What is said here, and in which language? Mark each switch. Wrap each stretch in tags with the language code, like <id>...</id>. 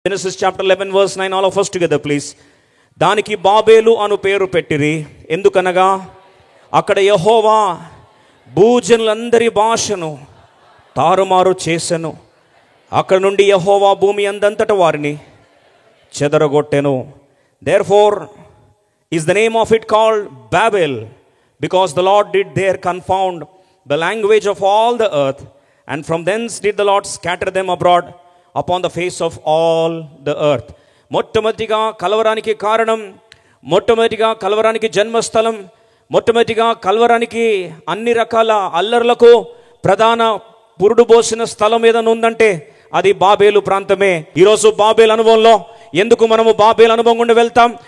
<en>Genesis chapter 11 verse 9, all of us together please.</en> <te>దానికి బాబేలు అను పేరు పెట్టిరి, ఎందుకనగా అక్కడ యెహోవా భూజనులందరి భాషను తారుమారు చేసెను. అక్కడ నుండి యెహోవా భూమి అందంతట వారిని చెదరగొట్టెను.</te> <en>Therefore is the name of it called Babel, because the Lord did there confound the language of all the earth, and from thence did the Lord scatter them abroad upon the face of all the earth.</en> <te>మొట్టమొదటిగా కలవరానికి కారణం, మొట్టమొదటిగా కలవరానికి జన్మస్థలం, మొట్టమొదటిగా కలవరానికి అన్ని రకాల అల్లర్లకు ప్రధాన పురుడు పోసిన స్థలం ఏదైనా ఉందంటే అది బాబేలు ప్రాంతమే. ఈరోజు బాబేలు అనుభవంలో ఎందుకు మనము బాబేలు అనుభవం గుండా వెళ్తాం?</te>